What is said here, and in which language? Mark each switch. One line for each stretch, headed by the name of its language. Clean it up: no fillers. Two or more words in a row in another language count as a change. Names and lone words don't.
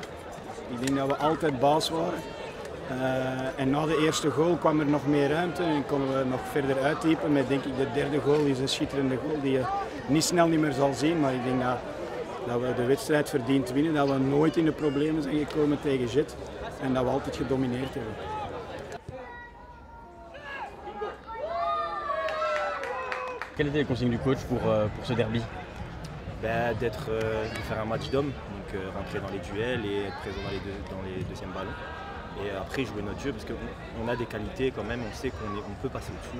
Dutch: Ik denk dat we altijd baas waren. En na de eerste goal kwam er nog meer ruimte en konden we nog verder uitdiepen. Met denk ik de derde goal is een schitterende goal die je niet meer zal zien. Maar ik denk dat we de wedstrijd verdiend winnen. Dat we nooit in de problemen zijn gekomen tegen Jet. En dat we altijd gedomineerd hebben.
French: Quelle était les consignes du coach pour ce derby? De faire un match d'homme, donc rentrer dans les duels et être présent dans les deuxièmes ballons. Et après jouer notre jeu parce qu'on a des qualités quand même, on sait qu'on peut passer au-dessus.